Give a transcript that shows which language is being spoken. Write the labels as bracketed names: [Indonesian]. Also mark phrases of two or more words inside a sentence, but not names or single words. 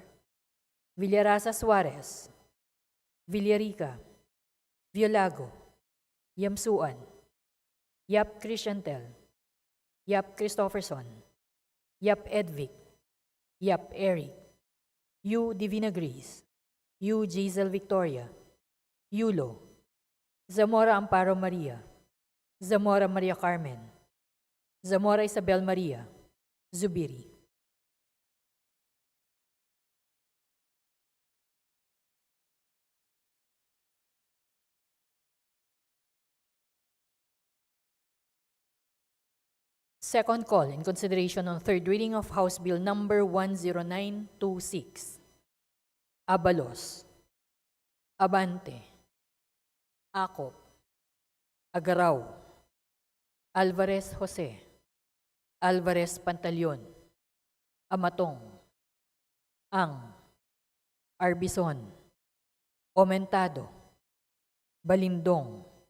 [English] Villarasa Suarez, Villarica, Violago, Yamsuan, Yap Christiantel, Yap Christopherson, Yap Edvic, Yap Eric, U Divina Gris, U Giselle Victoria, Yulo, Zamora Amparo Maria, Zamora Maria Carmen, Zamora Isabel Maria, Zubiri. Second call in consideration on third reading of House Bill number 10926. Abalos, Abante, Acop, Agaraw, Alvarez Jose, Alvarez Pantaleon, Amatong, Ang, Arbison, Omentado, Balindong,